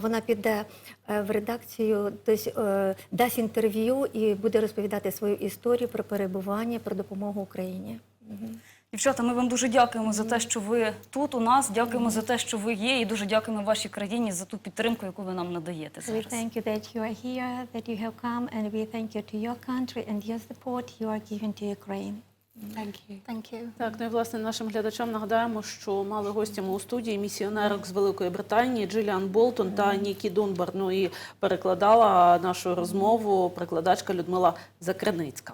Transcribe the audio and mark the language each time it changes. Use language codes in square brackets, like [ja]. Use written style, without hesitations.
[uk] Вона піде в редакцію, тобто дасть інтерв'ю і буде розповідати свою історію про перебування, про допомогу Україні. Дівчата, ми вам дуже дякуємо за те, що ви тут у нас, дякуємо за те, що ви є, і дуже дякуємо вашій країні за ту підтримку, яку ви нам надаєте зараз. [en] We thank you that you are here, that you have come, and we thank you to your country and your support you are giving to Ukraine. Thank you. Thank you. [uk] Так, ну і власне нашим глядачам нагадаємо, що мали гостями у студії місіонерок з Великої Британії ДЖИЛІАН БОЛТОН та НІКІ ДУНБАР. Ну і перекладала нашу розмову перекладачка Людмила Закреницька.